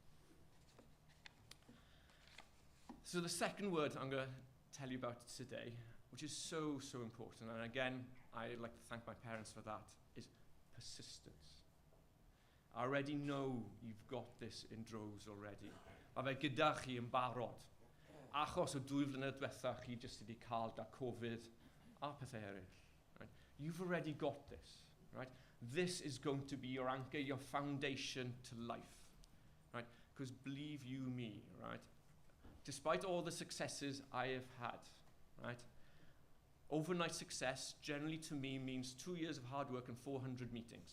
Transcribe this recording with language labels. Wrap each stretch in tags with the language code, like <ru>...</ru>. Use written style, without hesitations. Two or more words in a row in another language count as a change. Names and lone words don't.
<en>So the second word I'm going to tell you about today, which is so, so important, and again, I'd like to thank my parents for that, is persistence. I already know you've got this in droves already.</en> <cy>Mae fe gyda chi yn barod. Achos o 2 flynedd diwetha chi jyst wedi cael da Covid a pethau eraill.</cy> <en>Right? You've already got this. Right? This is going to be your anchor, your foundation to life. Right? Because believe you me, right? despite all the successes I have had, right? Overnight success generally to me means 2 years of hard work and 400 meetings.</en>